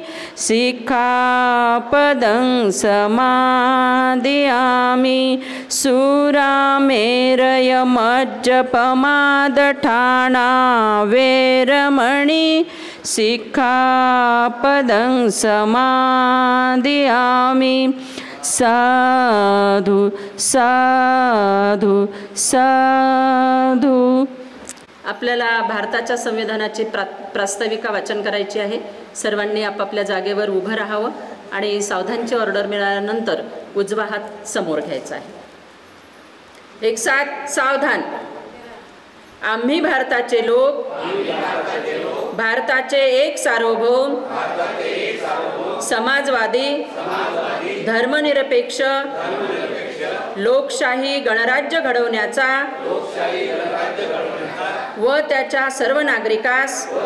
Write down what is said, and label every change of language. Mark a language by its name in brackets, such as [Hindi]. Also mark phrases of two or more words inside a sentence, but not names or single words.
[Pali] सिक्खापदं समादियामि सुरामेरयमज्जपमादठाना वेरमणि सिक्खापदं समादियामि साधु साधु साधु. [Marathi] आपल्याला भारताच्या संविधानाची प्रास्ताविका वाचन करायची आहे. सर्वांनी आपापल्या जागेवर उभं राहावं आणि सावधानची ऑर्डर मिळाल्यानंतर उजवा हात समोर घ्यायचा आहे. [Hindi] एक साथ सावधान. [Marathi] आम्ही भारताचे लोक भारताचे एक सार्वभौम समाजवादी धर्मनिरपेक्ष लोकशाही गणराज्य घडवण्याचा व त्याच्या सर्व नागरिकास